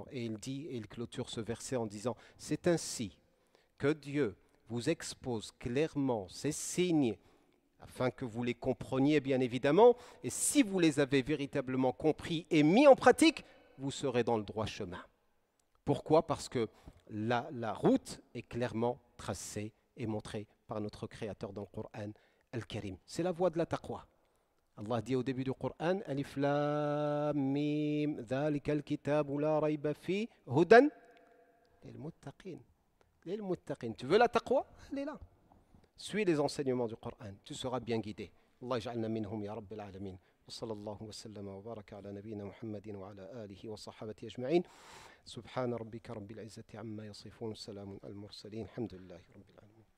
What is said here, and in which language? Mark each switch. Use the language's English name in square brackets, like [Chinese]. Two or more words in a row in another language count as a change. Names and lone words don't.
[French] Et il dit, et il clôture ce verset en disant, c'est ainsi que Dieu vous expose clairement ces signes afin que vous les compreniez bien évidemment, et si vous les avez véritablement compris et mis en pratique, vous serez dans le droit chemin. Pourquoi? Parce que la route est clairement tracée et montrée par notre Créateur dans le Coran Al-Karim. C'est la voie de la taqwa. Allah dit au début du Coran, [Arabic] الم ذلك الكتاب لا ريب فيه هدى للمتقين. للمتقين. [French] Tu veux la taqwa? Elle est là. Suis les enseignements du Coran, tu seras bien guidé. [Arabic] الله جعلنا منهم يا رب العالمين. وصلى الله وسلم وبارك على نبينا محمد وعلى آله وصحابته أجمعين. سبحان ربك رب العزة عما يصفون. سلام المرسلين. الحمد لله رب العالمين.